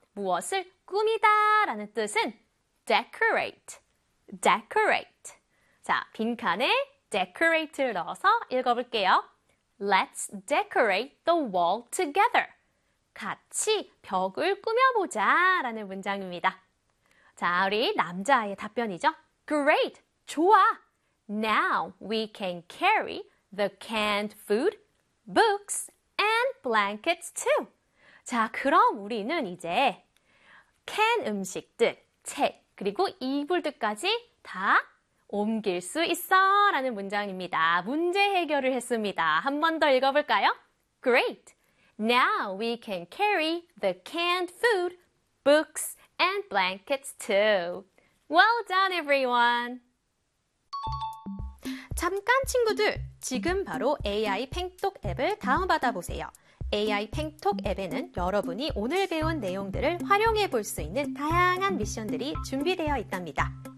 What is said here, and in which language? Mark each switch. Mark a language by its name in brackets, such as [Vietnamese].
[Korean] 무엇을 꾸미다 라는 뜻은 decorate. decorate. 자, 빈칸에 decorate를 넣어서 읽어볼게요. [English] Let's decorate the wall together. [Korean] 같이 벽을 꾸며보자 라는 문장입니다. 자, 우리 남자아이의 답변이죠. [English] Great, [Korean] 좋아. [English] Now we can carry the canned food, books, and blankets too. [Korean] 자, 그럼 우리는 이제 캔 음식들, 책, 그리고 이불들까지 다 옮길 수 있어 라는 문장입니다. 문제 해결을 했습니다. 한번더 읽어볼까요? Great. [English] Now we can carry the canned food, books, and blankets too. Well done, everyone. [Korean] 잠깐 친구들, 지금 바로 AI 팽톡 앱을 다운받아 보세요. AI 팽톡 앱에는 여러분이 오늘 배운 내용들을 활용해 볼수 있는 다양한 미션들이 준비되어 있답니다.